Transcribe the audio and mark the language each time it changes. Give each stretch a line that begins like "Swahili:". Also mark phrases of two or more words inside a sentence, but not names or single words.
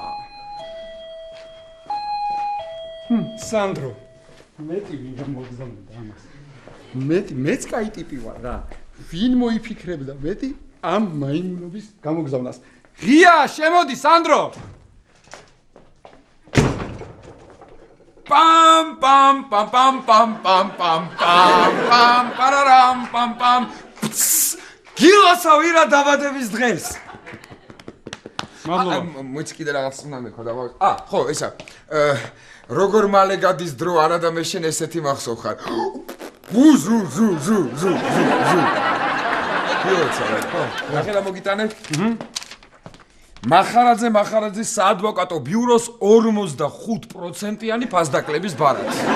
Georgian: სანდრო მეტი ვინ მოგზავნდა ამას მეც კაი ტიპი ვარ რა ვინ მოიფიქრებდა მეტი ამ მაიმუნობის გამოგზავნას ღია შემოდი სანდრო pam pam pam pam pam pam pam pam pararam pam pam გილოსა ვირა დაბადების დღეს. მადლობა. მოიცი კიდე რაღაც უნდა მეკვა და ხო ესა როგორ მალე გადის დრო არა და მე შენ ესეთი მახსოვ ხარ ზუ გილოსა ხო ახლა მოგიტანე მახარაძის საადვოკატო ბიუროს 45%-იანი ფასდაკლების ბარათი.